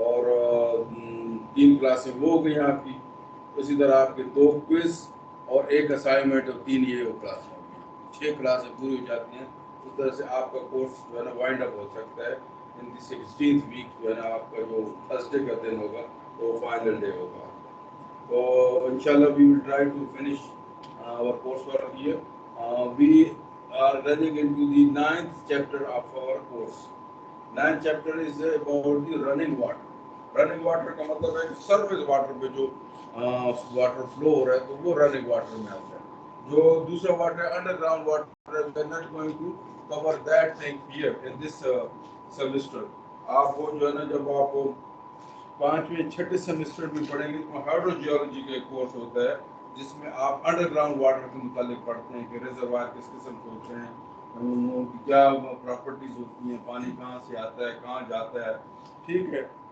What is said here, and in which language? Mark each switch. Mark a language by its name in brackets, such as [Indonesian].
[Urdu] اور 3 کلاسیں وہ ہو گئی آپ کی. اسی طرح آپ کے 2 کوئز اور ایک اسائنمنٹ اور 3 یہ وہ کلاسیں ہو گئی. 6 کلاسیں پوری ہو جاتی ہیں. اس طرح سے آپ کا کورس جو ہے نا وائنڈ اپ ہو سکتا ہے. ان دی 16th ویک جو ہے نا آپ کا جو تھرسڈے کا دن ہوگا وہ فائنل ڈے ہوگا. [English] تو انشاءاللہ we will try to finish our coursework here. We are running into the 9th chapter of our course. 9th chapter is about the running water. [Urdu] Running water کا مطلب ہے سرفیس واٹر پہ جو water flu ہو رہا ہے تو وہ running water میں آتا ہے. جو دوسرا واٹر ہے انڈر گراؤنڈ واٹر ہے. [English] we are not going to cover that thing here in this semester. [Urdu] آپ کو جو ہے نا جب آپ 5ویں 6ٹھے سیمسٹر میں پڑھیں گے تو ہائیڈرو جیولوجی کا ایک کورس ہوتا ہے جس میں آپ انڈر گراؤنڈ واٹر کے متعلق پڑھتے ہیں کہ ریزروائر کس قسم کے ہوتے ہیں، ان کی کیا پراپرٹیز ہوتی ہیں، پانی کہاں سے آتا ہے کہاں جاتا ہے. ٹھیک ہے،